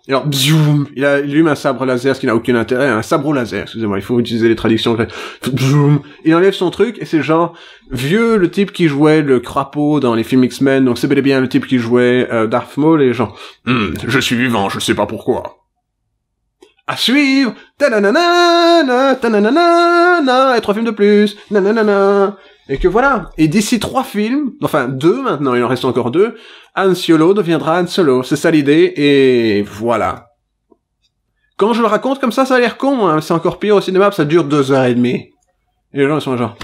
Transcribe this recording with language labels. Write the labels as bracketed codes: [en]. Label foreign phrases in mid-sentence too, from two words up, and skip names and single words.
[fr] Et alors, bzoum, il allume un sabre laser, ce qui n'a aucun intérêt, un sabre laser, excusez-moi, il faut utiliser les traductions. Bzoum, il enlève son truc, et c'est genre, vieux, le type qui jouait le crapaud dans les films X-Men, donc c'est bel et bien le type qui jouait Darth Maul, et genre, je suis vivant, je sais pas pourquoi. À suivre, ta-na-na-na, ta-na-na-na, et 3 films de plus, na-na-na-na. Et que voilà. Et d'ici 3 films, enfin 2 maintenant, il en reste encore 2, Han Solo deviendra Han Solo. C'est ça l'idée, et voilà. Quand je le raconte comme ça a l'air con, hein. C'est encore pire au cinéma, ça dure 2h30. Et les gens, ils sont genre...